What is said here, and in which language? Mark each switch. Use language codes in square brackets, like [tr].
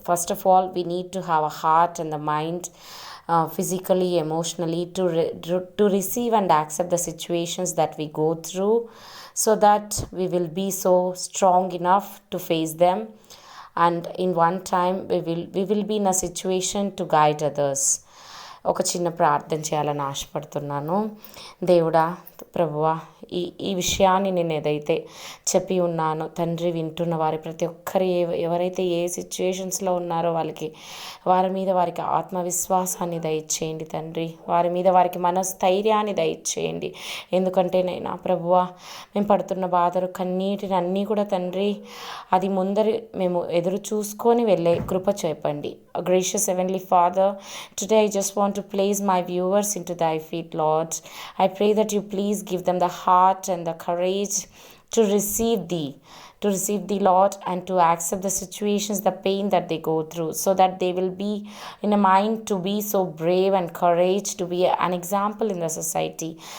[en] First of all, we need to have a heart and the mind, physically, emotionally, to receive and accept the situations that we go through, so that we will be so strong enough to face them, and in one time we will be in a situation to guide others. [te] ఒక చిన్న ప్రార్థన చేయాలని ఆశపడుతున్నాను. దేవుడా, ప్రభువా, ఈ విషయాన్ని నేను ఏదైతే చెప్పి ఉన్నానో తండ్రి, వింటున్న వారి ప్రతి ఒక్కరు ఎవరైతే ఏ సిచ్యువేషన్స్లో ఉన్నారో వారి మీద వారికి ఆత్మవిశ్వాసాన్ని దయచేయండి తండ్రి. వారి మీద వారికి మనస్థైర్యాన్ని దయచేయండి. ఎందుకంటే నైనా ప్రభువా, మేము పడుతున్న బాధలు, కన్నీటిని అన్నీ కూడా తండ్రి, అది ముందరి మేము ఎదురు చూసుకొని వెళ్ళే కృప చెప్పండి. [en] Gracious Heavenly Father, today I just want to place my viewers into thy feet, Lord. I pray that you please give them the heart and the courage to receive thee, Lord, and to accept the situations, the pain that they go through, so that they will be in a mind to be so brave and courage to be an example in the society.